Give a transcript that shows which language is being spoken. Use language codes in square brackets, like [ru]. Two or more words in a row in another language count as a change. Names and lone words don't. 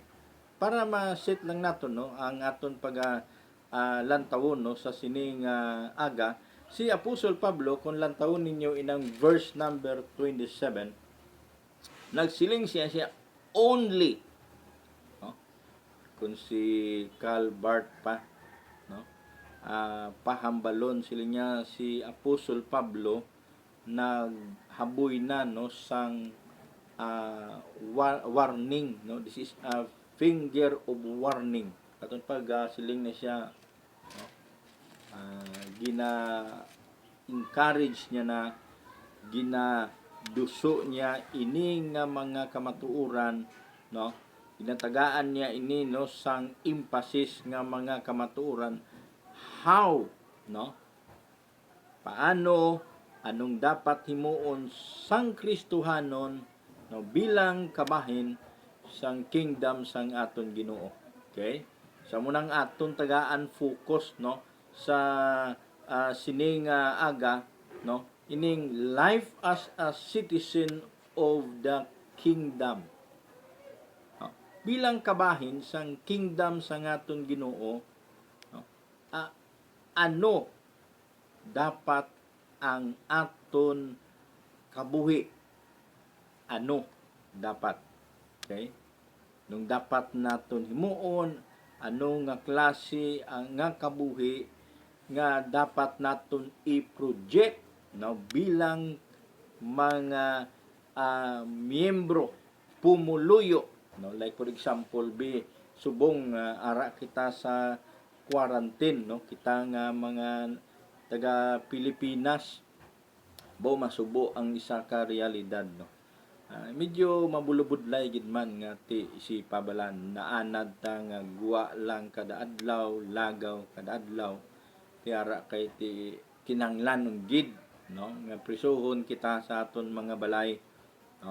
[hil] Para ma-set lang naton no ang aton pag lantawon no sa sining aga, si Apostol Pablo kung lantawon ninyo inang [en] verse number [hil] 27, nagsiling siya only no? Kung si Karl Barth pa no pahambalon sila niya si Apostol Pablo naghaboy na no sang warning no, [en] this is a finger of warning [hil] katong pag siling na siya no? Gina encourage niya na ginaduso niya ini nga mga kamatuoran no, ginatagaan niya ini no sang emphasis nga mga kamatuoran, how no, paano, anong dapat himuon sang Kristohanon no bilang kabahin sang kingdom sang aton Ginoo. Okay? Sa munang aton tagaan focus no sa sining aga no ining [en] life as a citizen of the kingdom. [hil] No? Bilang kabahin sang kingdom sang aton Ginoo no, ano dapat ang aton kabuhi, ano dapat, okay, nung dapat naton himuon, ano nga klase ang nga kabuhi nga dapat naton i-project no bilang mga miyembro pumuluyo no, [en] like for example [hil] subong ara kita sa quarantine no, kita nga mga taga Pilipinas masubo ang isa ka realidad no. Medyo mabulubudlay gid man nga ti si pabalan naanad ta nga guwa lang kada adlaw, lagaw kada adlaw, ti ara kay ti kinahanglan gid no nga prisuhon kita sa aton mga balay no.